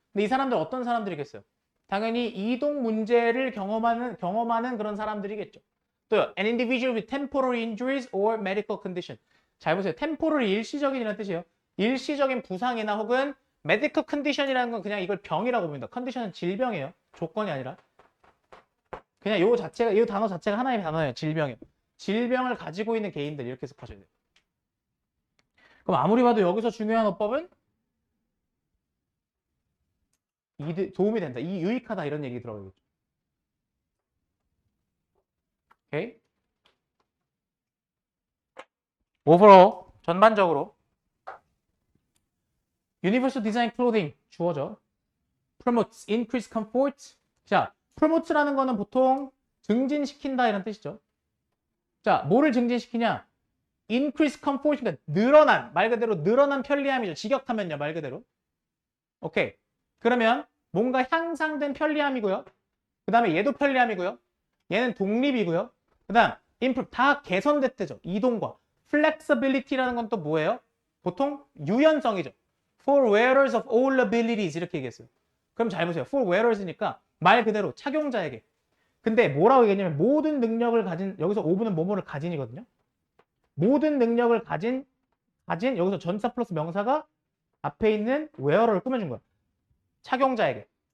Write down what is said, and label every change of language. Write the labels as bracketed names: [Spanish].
[Korean] 근데 이 사람들 어떤 사람들이겠어요? 당연히 이동 문제를 경험하는 그런 사람들이겠죠. 또요. [English] An individual with temporary injuries or medical condition. [Korean] 잘 보세요. temporary 일시적인이라는 뜻이에요. 일시적인 부상이나 혹은 medical condition이라는 건 그냥 이걸 병이라고 봅니다. condition은 질병이에요. 조건이 아니라. 그냥 이 단어 자체가 하나의 단어예요. 질병이에요. 질병을 가지고 있는 개인들 이렇게 해석하셔야 돼요. 그럼 아무리 봐도 여기서 중요한 어법은 도움이 된다. 유익하다 이런 얘기 들어가겠죠. 오케이. [English] overall [Korean] 전반적으로 [English] Universal Design Clothing [Korean] 주어져. [English] Promotes increased comfort. [Korean] 자, promotes라는 거는 보통 증진시킨다 이런 뜻이죠. 자, 뭐를 증진시키냐? [English] Increased comfort, [Korean] 그러니까 말 그대로 늘어난 편리함이죠. 직역하면요, 말 그대로. 오케이. 그러면 뭔가 향상된 편리함이고요. 그 다음에 얘도 편리함이고요. 얘는 독립이고요. 그 다음 improve, 다 개선됐대죠. 이동과. flexibility라는 건 또 뭐예요? 보통 유연성이죠. [English] For wearers of all abilities 이렇게 얘기했어요. [Korean] 그럼 잘 보세요. [English] For wearers [Korean] 니까 말 그대로 착용자에게. 근데 뭐라고 얘기했냐면 모든 능력을 가진, 여기서 오브는 뭐뭐를 가진이거든요. 모든 능력을 가진 여기서 전사 플러스 명사가 앞에 있는 wearer를 꾸며준 거야. 착용자에게.